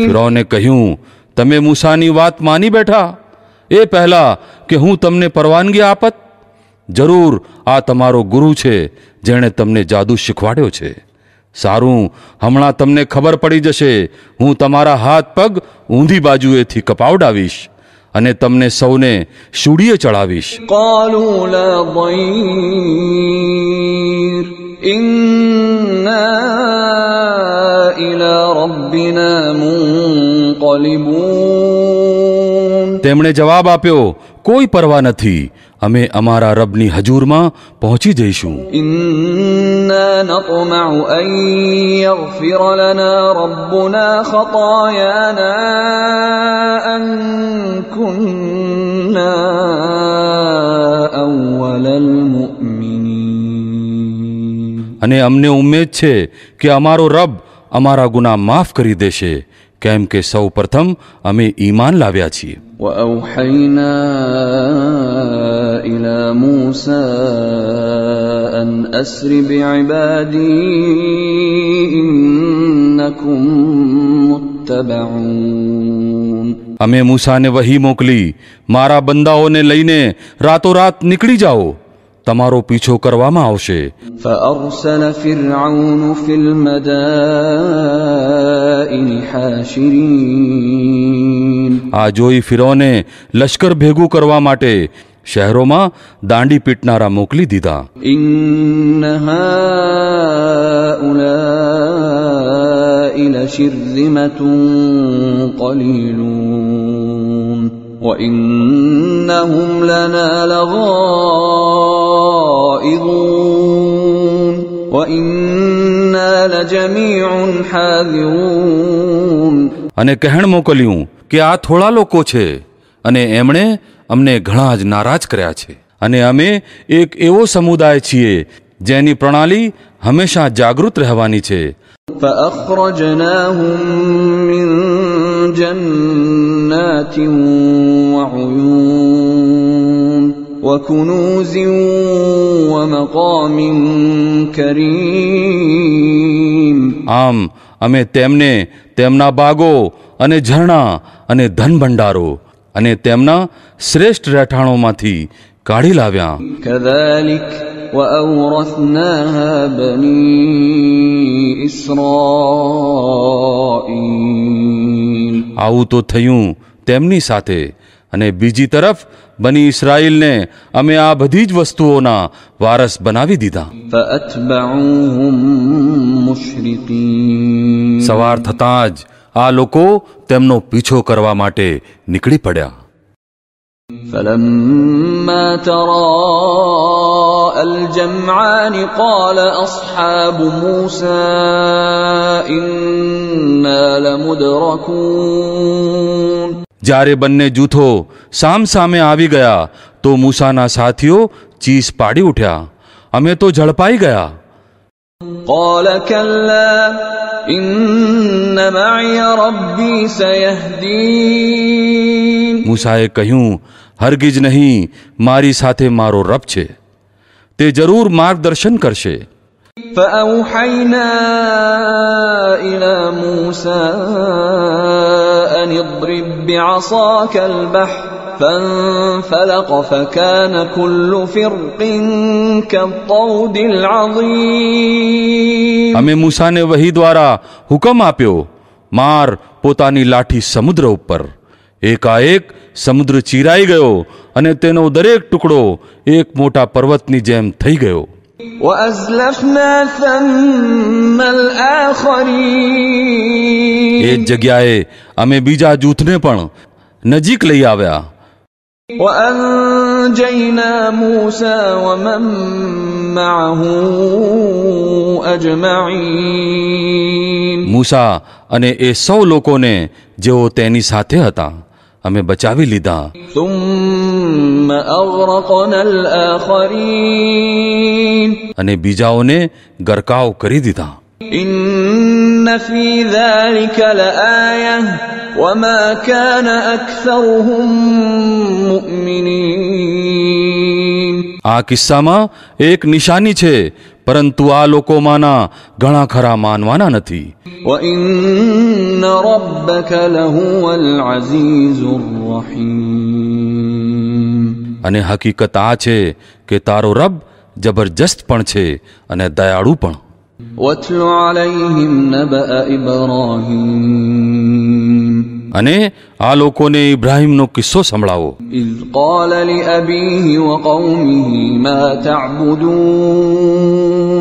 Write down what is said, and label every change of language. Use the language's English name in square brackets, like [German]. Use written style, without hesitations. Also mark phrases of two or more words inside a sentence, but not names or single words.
[Gujarati] ફિરૌને કહ્યું, તમે મૂસાની વાત માની બેઠા એ પહેલા કે હું તમને પરવાનગી આપત? જરૂર આ તમારો ગુરુ છે જેણે તમને જાદુ શીખવાડ્યો છે. સારું, હમણાં તમને ખબર પડી જશે. હું તમારા હાથ પગ ઊંધી બાજુએથી કપાવડાવીશ અને તમને સૌને શૂળીએ ચડાવીશ. [Arabic] قالوا لا ضير إنا إلى ربنا منقلبون. [Gujarati] તેમણે જવાબ આપ્યો, કોઈ પરવા નથી, અમે અમારા રબની હજૂરમાં પહોંચી જઈશું. [Arabic] إنا نطمع أن يغفر لنا ربنا خطايانا أن كنا أول المؤمنين. [Gujarati] અને અમને ઉમ્મેદ છે કે અમારો રબ અમારા ગુનાહ માફ કરી દેશે, કેમ કે સૌ પ્રથમ અમે ઈમાન લાવ્યા છીએ. [Arabic] وأوحينا إلى موسى أن أسر بعبادي إنكم متبعون. [Gujarati] અમે મૂસાને વહી મોકલી, મારા બંદાઓને લઈને રાતોરાત નીકળી જાઓ, તમારો પીછો કરવામાં આવશે. [Arabic] فأرسل فرعون في المدائن حاشرين. [Gujarati] આ જોઈ ફિરૌને લશ્કર ભેગું કરવા માટે શહેરોમાં દાંડી પીટનારા મોકલી દીધા. [Arabic] إن هؤلاء لشرذمة قليلون وإنهم لنا لغائظون وإنا لجميع حاذرون. [Gujarati] અને કહેણ મોકલ્યું કે આ થોડા લોકો છે અને એમણે અમને ઘણા જ નારાજ કર્યા છે અને અમે એક એવો સમુદાય છીએ જેની પ્રણાલી હંમેશા જાગૃત રહેવાની છે. [Arabic] فأخرجناهم من جنات وعيون وكنوز ومقام كريم. [Gujarati] આમ અમે તેમને તેમના બાગો અને ઝરણા અને ધન ભંડારો અને તેમના શ્રેષ્ઠ રહેઠાણોમાંથી કાઢી લાવ્યા. [Arabic] كذلك وأورثناها بني إسرائيل. [Gujarati] આવું તો થયું તેમની સાથે અને બીજી તરફ બની ઇસ્રાઈલને અમે આ બધી જ વસ્તુઓના વારસ બનાવી દીધા. [Arabic] فأتبعوهم مشرقين. [Gujarati] સવાર થતાં જ આ લોકો તેમનો પીછો કરવા માટે નીકળી પડ્યા. [Arabic] فلما تراءى الجمعان قال أصحاب موسى إنا لمدركون. [Gujarati] જ્યારે બંને જૂથો સામ સામે આવી ગયા તો મૂસાના સાથીઓ ચીસ પાડી ઉઠ્યા, અમે તો ઝડપાઈ ગયા. [Arabic] قال كلا إن معي ربي سيهدين. [Gujarati] મૂસાએ કહ્યું, હરગીજ નહીં, મારી સાથે મારો રબ છે, તે જરૂર માર્ગદર્શન કરશે. [Arabic] فأوحينا إلى موسى أن اضرب بعصاك البحر فانفلق فكان كل فرق كالطود العظيم. [Gujarati] અમે મૂસાને વહી દ્વારા હુકમ આપ્યો, માર પોતાની લાઠી સમુદ્ર ઉપર. એકાએક સમુદ્ર ચીરાઈ ગયો અને તેનો દરેક ટુકડો એક મોટા પર્વતની જેમ થઈ ગયો. [Arabic] وأزلفنا ثم الآخرين. [Gujarati] એ જ જગ્યાએ અમે બીજા જૂથને પણ નજીક લઈ આવ્યા. [Arabic] وأنجينا موسى ومن معه أجمعين. [Gujarati] મૂસા અને એ સૌ લોકોને જેઓ તેની સાથે હતા અમે બચાવી લીધા. [Arabic] ثم أغرقنا الآخرين. [Gujarati] અને બીજાઓને ગરકાવ કરી દીધા. [Arabic] إن في ذلك لآية وما كان أكثرهم مؤمنين. [Gujarati] આ કિસ્સામાં એક નિશાની છે, પરંતુ આ લોકોમાંના ઘણા ખરા માનવાના નથી. [Arabic] وإن ربك لهو العزيز الرحيم. [Gujarati] અને હકીકત આ છે કે તારો રબ જબરજસ્ત પણ છે અને દયાળુ પણ. [Arabic] واتل عليهم نبأ إبراهيم. [Gujarati] અને આ લોકોને ઇબ્રાહીમનો કિસ્સો સંભળાવો. [Arabic] إذ قال لأبيه وقومه ما تعبدون.